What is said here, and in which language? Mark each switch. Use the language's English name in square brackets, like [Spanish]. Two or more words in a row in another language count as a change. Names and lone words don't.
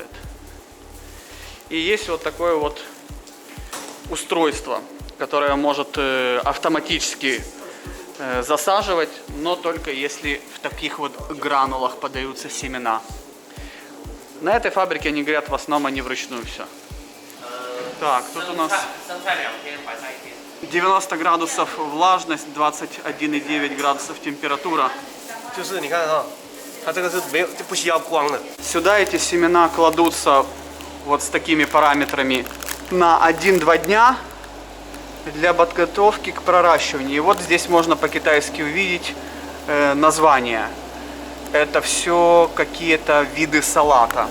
[Russian] И есть вот такое вот устройство, которое может автоматически засаживать, но только если в таких вот гранулах подаются семена. На этой фабрике они говорят, в основном они вручную все. Так, тут у нас 90 градусов влажность, 21,9 градусов температура. [Chinese] 就是你看哈，它这个是没有就不需要光的。 [Russian] Сюда эти семена кладутся вот с такими параметрами на 1-2 дня для подготовки к проращиванию. И вот здесь можно по-китайски увидеть название. Это все какие-то виды салата.